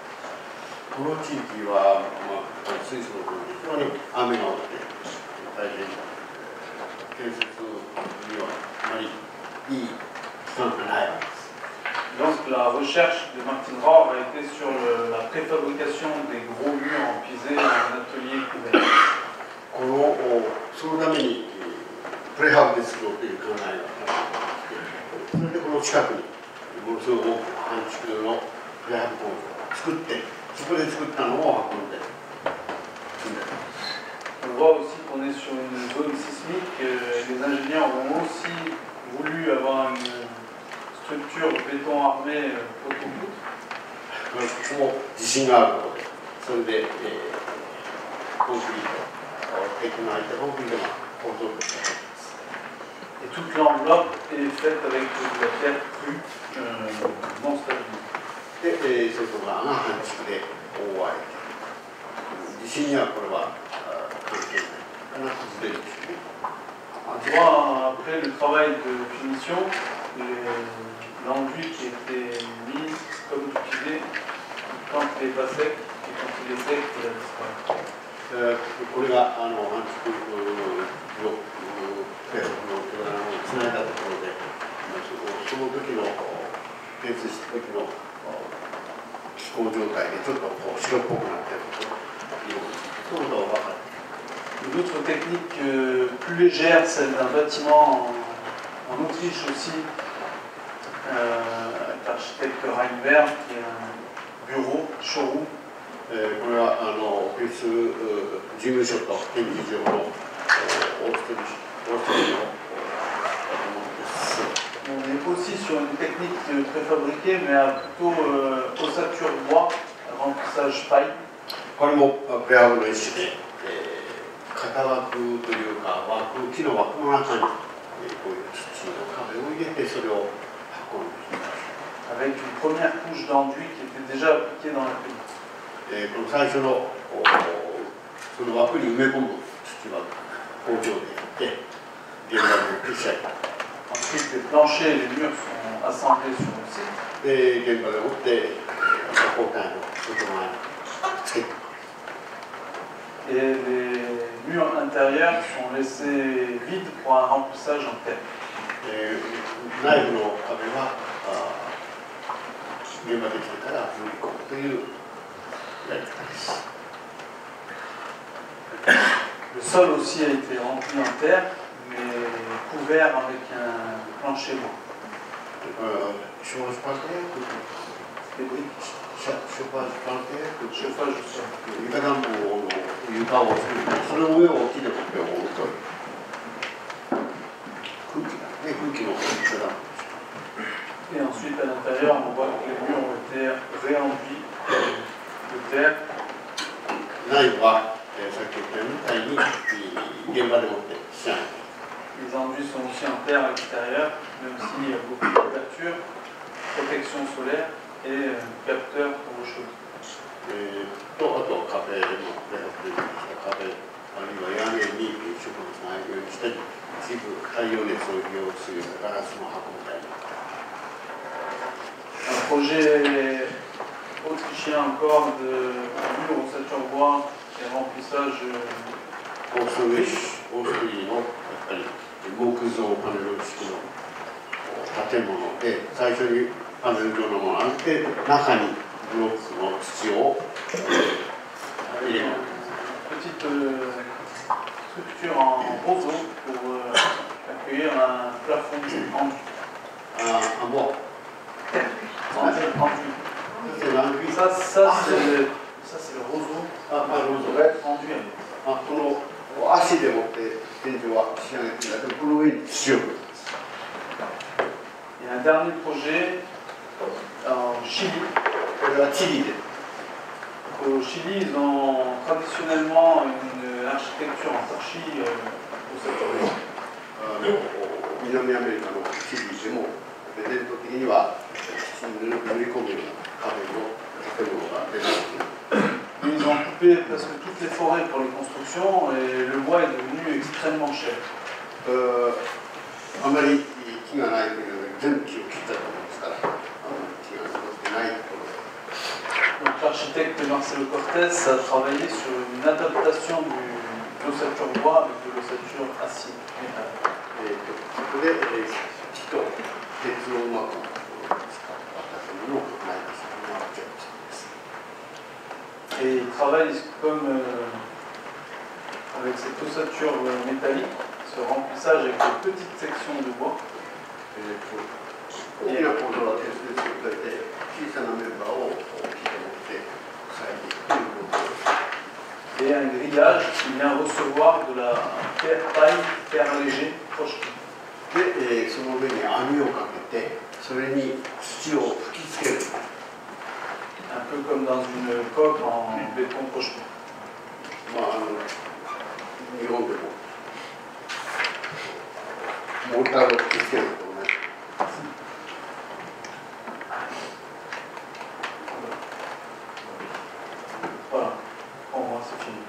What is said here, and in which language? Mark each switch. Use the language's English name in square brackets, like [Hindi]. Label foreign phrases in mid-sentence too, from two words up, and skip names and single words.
[French] Donc la recherche de Martin Rohr a été sur la préfabrication des gros murs en pisé dans un atelier couvert. [Japanese] プレハブで作ろうという考えがあって、それでこの近くにものすごく半築のプレハブ工場を作って、そこで作ったのを運んで積んでる。 [French] On voit aussi qu'on est sur une zone sismique. Les ingénieurs ont aussi voulu avoir une structure de béton armé photo-poutre. [Japanese] ここも地震があるので、それで、コンクリート、鉄の空いたコンクリートが構造として入っています。 [French] Et toute l'enveloppe est faite avec de la terre crue, non stabilisée. [Japanese] で、外側が半築で覆われて、地震にはこれは関係ないかな、崩れるですね。 [French] Après le travail de finition, l'enduit qui était mis comme du pisé, quand il n'est pas sec, et quand il est sec, il a disparu. [Japanese] これが半築をつないだところで、その時の建設した時の気候状態でちょっと白っぽくなっているということが分かる。 [French] Une autre technique plus légère, celle d'un bâtiment en Autriche aussi, avec l'architecte Reinberg, qui est un bureau, showroom. [Japanese] これはオフィス事務所と展示場のオーストリーの [French] On est aussi sur une technique préfabriquée, mais à plutôt ossature bois, remplissage paille. [Japanese] これもプレハブの一種で、型枠というか木の枠の中にこういう土の壁を入れてそれを運んでいます。 [French] Avec une première couche d'enduit qui était déjà appliquée dans la pellicule. [Japanese] この最初のその枠に埋め込む土は工場でやって現場で消し上げた。 [French] Ensuite, les planchers et les murs sont assemblés sur le site. [Japanese] で現場でもって交代の外側につけて。 [French] Et les murs intérieurs sont laissés vides pour un remplissage en terre. [Japanese] 内部の壁は現場できてから塗り込むというやり方です。 [French] Le sol aussi a été rempli en terre, mais couvert avec un plancher blanc. des briques. chauffage plantaire, Chauffage du sol. [Japanese] 床暖房の床を作ってその上を木で取って覆うと空気だね、空気の床暖房。 [French] Et ensuite, à l'intérieur, on voit que les murs ont été réenduits de terre. [Japanese] 内部は、さっき言ったみたいに現場でもってしない。 [French] Les enduits sont aussi en terre à l'extérieur, mais aussi il y a beaucoup de couverture, protection solaire et capteur pour l'eau chaude. [Japanese] あと壁の壁あるいは屋根に植物が入るようにしたり一部太陽熱を利用するガラスの箱みたいな。 [French] Un projet autrichien encore de mur ossature bois et remplissage. [Japanese] オーストリーのやっぱり木造パネル式の建物で最初にパネル状のものがあって中にブロックの土を入れる。 [French] Petite structure en roseau pour accueillir un plafond enduit. [Japanese] あ、もう。 [French] Enduit. Ça c'est le roseau. [Japanese] あ、ローズ。 [French] Enduit. [Japanese] あ、この足でもって天井は仕上げてるんだけどこの上に土を。 [French] Il y a un dernier projet en Chili. [Japanese] これはチリで。 [French] Au Chili, ils ont traditionnellement une architecture en torchis au secteur. [Japanese] 南アメリカのチリでも伝統的には土に塗り込むような壁の建物が出てきて。 [French] Ils ont coupé presque toutes les forêts pour les constructions et le bois est devenu extrêmement cher. [Japanese] あまり木がないというので全部木を切ったと思うんですから、木が残ってないところで。 [French] Donc l'architecte Marcelo Cortés a travaillé sur une adaptation de l'ossature bois avec de l'ossature acier. [Japanese] そこで木と鉄をうまく使った建物をないです。 [French] Et il travaille comme avec cette ossature métallique, ce remplissage avec de petites sections de bois. [Japanese] 大きな構造は鉄で作られて小さなメンバーを木で持って塞いでいくということです。 [French] Et un grillage qui vient recevoir de la terre léger proche. [Japanese] で、その上に網をかけてそれに土を吹きつける。 [French] Un peu comme dans une coque en béton projeté. [Japanese] まあ日本でもモーターを吹きつけると同じ。 [French] Voilà, pour moi c'est fini.